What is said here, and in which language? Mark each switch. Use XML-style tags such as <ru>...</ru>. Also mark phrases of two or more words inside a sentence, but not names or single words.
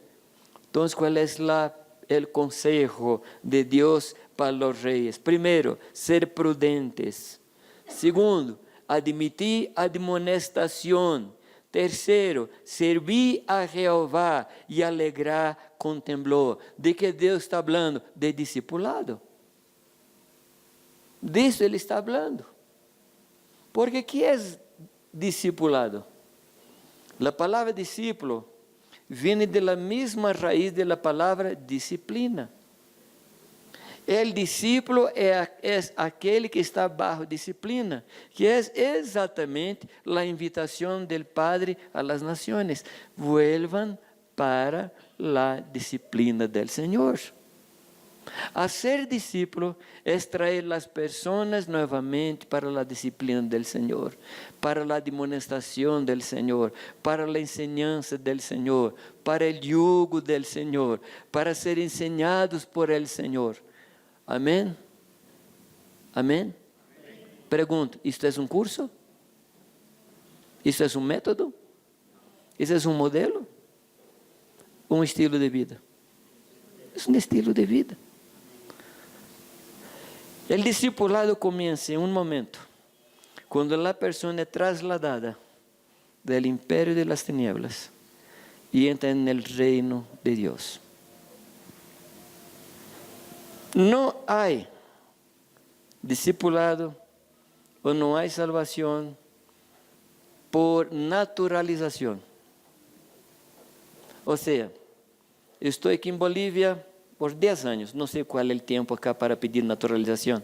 <es>Entonces, ¿cuál es el consejo de Dios para los reyes? Primero, ser prudentes. Segundo, admitir admonestación. Tercero, servir a Jehová y alegrar con temblor. ¿De qué Dios está hablando? De discipulado.</es> <pt>De isso ele está falando. Porque que é discipulado?</pt> <es>La palabra discípulo viene de la misma raíz de la palabra disciplina. El discípulo es aquele que está bajo disciplina, que es exactamente la invitación del Padre a las naciones. Vuelvan para la disciplina del Señor. Hacer discípulo es traer las personas nuevamente para la disciplina del Señor, para la demonstración del Señor, para la enseñanza del Señor, para el yugo del Señor, para ser enseñados por el Señor.</es> <pt>Amém? Amém? Pergunto, isto é um curso? Isso é um método? Isso é um modelo? Um estilo de vida? É um estilo de vida. O discipulado começa em um momento, quando a pessoa é trasladada do império</pt> <es>de las tinieblas</es> <pt>e entra no reino de Deus. Não há discipulado ou não há salvação por naturalização. Ou seja, estou aqui em Bolívia por 10 anos, não sei qual é o tempo acá para pedir naturalização.</pt>